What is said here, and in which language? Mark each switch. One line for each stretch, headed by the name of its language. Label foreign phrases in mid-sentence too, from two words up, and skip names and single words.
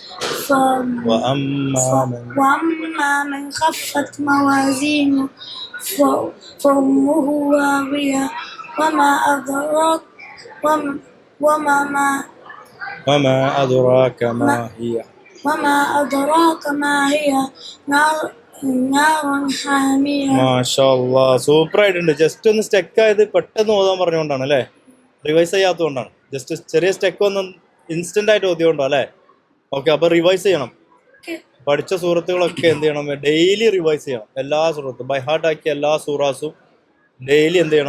Arabic: وأما من خفت موازينه فأمه هاوية وما أدراك ما هي نار حامية.
Malayalam: മാഷാഅല്ലാഹ്, സൂപ്പർ ആയിട്ടുണ്ട്. ജസ്റ്റ് ഒന്ന് സ്റ്റെക്ക് ആയത് പെട്ടെന്ന് ഓതാൻ പറഞ്ഞുകൊണ്ടാണ് അല്ലേ? റിവൈസ് ചെയ്യാത്തതുകൊണ്ടാണ്. ജസ്റ്റ് ചെറിയ സ്റ്റെക്ക് ഒന്ന് ഇൻസ്റ്റന്റ് ആയിട്ട് ഓതിയോണ്ടോ അല്ലേ? ഓക്കെ. അപ്പൊ റിവൈസ് ചെയ്യണം. പഠിച്ച സൂറത്തുകളൊക്കെ എന്ത് ചെയ്യണം?
English: daily revise
Malayalam: ചെയ്യണം. എല്ലാ സൂറത്തും
English: by heart
Malayalam: ആക്കിയ എല്ലാ സൂറാസും ഡെയിലി എന്ത് ചെയ്യണം?